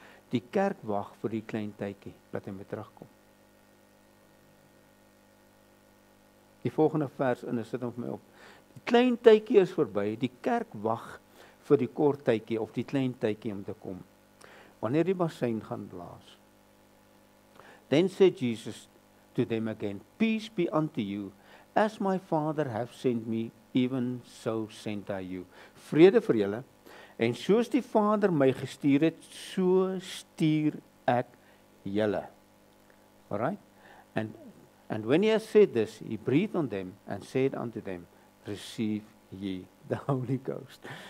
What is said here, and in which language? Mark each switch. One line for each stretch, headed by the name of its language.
Afrikaans: Die kerk wag vir die klein tydjie dat hy met terugkom. Die volgende vers in sit hom vir my op. Die klein tydjie is verby. Die kerk wag vir die kort tydjie of die klein tydjie om te kom. Wanneer die bassein gaan blaas.
English: Then said Jesus to them again, peace be unto you, as my Father hath sent me, even so sent I you.
Afrikaans: Vrede vir julle, en soos die Vader my gestuur het, so stuur ek julle.
English: Alright? And when he has said this, he breathed on them and said unto them, receive ye the Holy Ghost.